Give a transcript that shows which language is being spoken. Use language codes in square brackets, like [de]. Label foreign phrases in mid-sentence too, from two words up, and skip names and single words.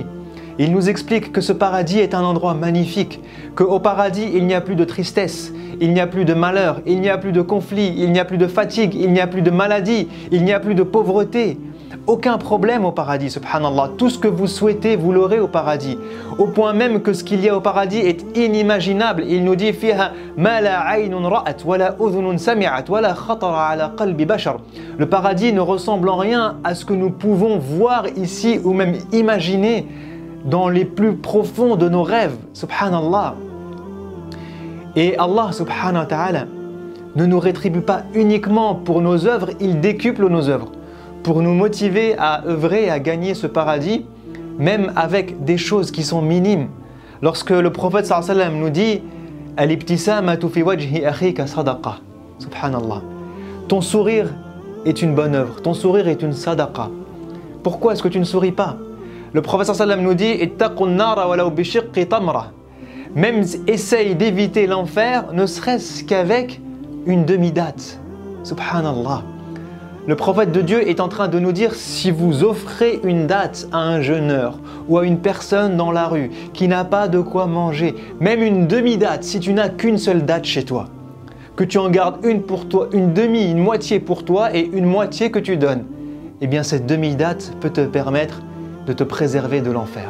[fr] Il nous explique que ce paradis est un endroit magnifique, qu'au paradis, il n'y a plus de tristesse, il n'y a plus de malheur, il n'y a plus de conflit, il n'y a plus de fatigue, il n'y a plus de maladie, il n'y a plus de pauvreté. Aucun problème au paradis, subhanallah. Tout ce que vous souhaitez, vous l'aurez au paradis. Au point même que ce qu'il y a au paradis est inimaginable. Il nous dit [ar] فيها ما لا عين رأت ولا أذن سمعت ولا خطر على قلب بشر. [fr] Le paradis ne ressemble en rien à ce que nous pouvons voir ici ou même imaginer dans les plus profonds de nos rêves, subhanallah. Et Allah [ar] سبحانه وتعالى [fr] ne nous rétribue pas uniquement pour nos œuvres, il décuple nos œuvres pour nous motiver à œuvrer et à gagner ce paradis, même avec des choses qui sont minimes. Lorsque le prophète [ar] صلى الله عليه وسلم [fr] nous dit [ar] الابتسامة في وجه أخيك صدقة، سبحان الله. [fr] Ton sourire est une bonne œuvre, ton sourire est une sadaqa. Pourquoi est-ce que tu ne souris pas? Le prophète [ar] صلى الله عليه وسلم [fr] nous dit [ar] اتقوا النار ولو بشق تمرة. [fr] Même essaye d'éviter l'enfer, ne serait-ce qu'avec une demi-date. Subhanallah. [ar] Le prophète de Dieu [fr] est en train de nous dire, si vous offrez une date à un jeûneur ou à une personne dans la rue qui n'a pas de quoi manger, même une demi-date, si tu n'as qu'une seule date chez toi, que tu en gardes une pour toi, une demi, une moitié pour toi et une moitié que tu donnes, eh bien cette demi-date peut te permettre de te préserver de l'enfer.